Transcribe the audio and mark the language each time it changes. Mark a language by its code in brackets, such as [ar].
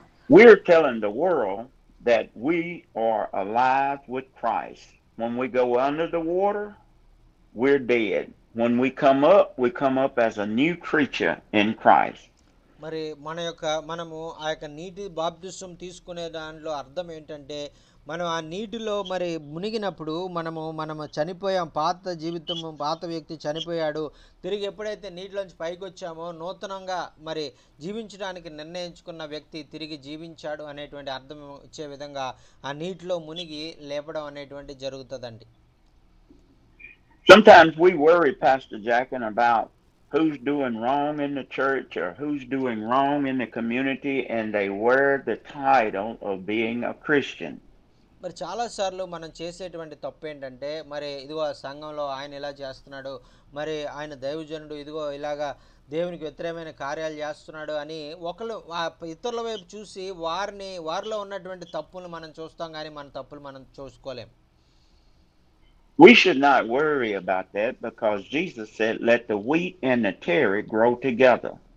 [en] We're telling the world that we are alive with Christ. When we go under the water, we're dead. When we come up as a new creature in Christ. [te] మరి మనము ఆ యొక్క నీటి బాప్తిసం తీసుకునే దానిలో అర్థం ఏంటంటే మనం ఆ నీటిలో మరి మునిగినప్పుడు మనము చనిపోయాం. పాత జీవితం, పాత వ్యక్తి చనిపోయాడు. తిరిగి ఎప్పుడైతే నీటిలోంచి పైకి వచ్చామో నూతనంగా మరి జీవించడానికి నిర్ణయించుకున్న వ్యక్తి తిరిగి జీవించాడు అనేటువంటి అర్థం ఇచ్చే విధంగా ఆ నీటిలో మునిగి లేపడం అనేటువంటి జరుగుతుందండి. [en] Sometimes we worry, Pastor Jackin, about who's doing wrong in the church or who's doing wrong in the community, and they wear the title of being a Christian. [te] మరి చాలాసార్లు మనం చేసేటువంటి తప్పు ఏంటంటే మరి ఇదిగో సంఘంలో ఆయన ఇలా చేస్తున్నాడు, మరి ఆయన దైవజనుడు ఇదిగో ఇలాగా దేవునికి వ్యతిరేకమైన కార్యాలు చేస్తున్నాడు అని ఒకళ్ళు ఇతరుల వైపు చూసి వారిలో ఉన్నటువంటి తప్పులు మనం చూస్తాం, కానీ మన తప్పులు మనం చూసుకోలేం. [en] We should not worry about that because Jesus said, let the wheat and the tare grow together.